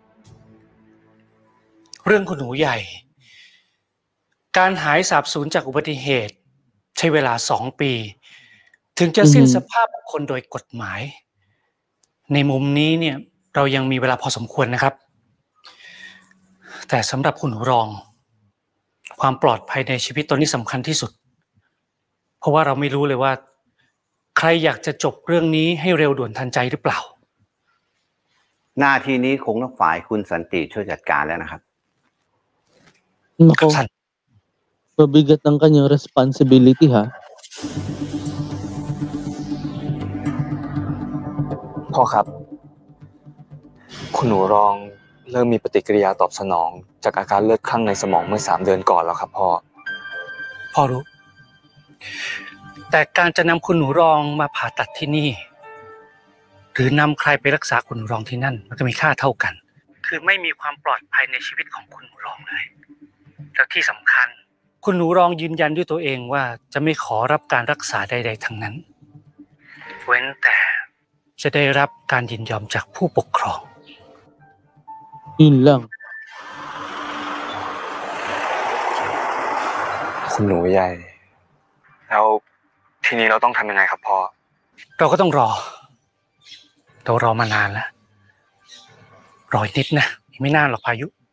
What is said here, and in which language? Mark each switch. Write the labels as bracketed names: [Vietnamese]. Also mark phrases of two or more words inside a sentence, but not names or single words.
[Thai] เรื่องคุณหนูใหญ่การหายสาบสูญจากอุบัติเหตุใช้เวลา2 ปีถึงจะสิ้นสภาพบุคคลโดยกฎหมายในมุมนี้เนี่ยเรายังมีเวลาพอสมควรนะครับแต่สำหรับคุณหนูรองความปลอดภัยในชีวิตตอนนี้สำคัญที่สุดเพราะว่าเราไม่รู้เลยว่าใครอยากจะจบเรื่องนี้ให้เร็วด่วนทันใจหรือเปล่า หน้าที่นี้คงต้องฝ่ายคุณสันติช่วยจัดการแล้วนะครับ [Filipino] mabigat ang kanyang responsibility ha [Thai] พ่อครับคุณหนูรองเริ่มมีปฏิกิริยาตอบสนองจากอาการเลือดคลั่งในสมองเมื่อ3 เดือนก่อนแล้วครับพ่อ รู้แต่การจะนำคุณหนูรองมาผ่าตัดที่นี่หรือนำใครไปรักษาคุณหนูรองที่นั่นมันก็มีค่าเท่ากันคือไม่มีความปลอดภัยในชีวิตของคุณหนูรองเลยแล้วที่สำคัญคุณหนูรองยืนยันด้วยตัวเองว่าจะไม่ขอรับการรักษาใดๆทั้งนั้นเว้นแต่จะได้รับการยินยอมจากผู้ปกครอง [Filipino] yun lang [Thai] คุณหนูใหญ่แล้วทีนี้เราต้องทำยังไงครับพ่อ เราก็ต้องรอเรารอมานานแล้วรออีกนิดนะไม่นานหรอกพายุ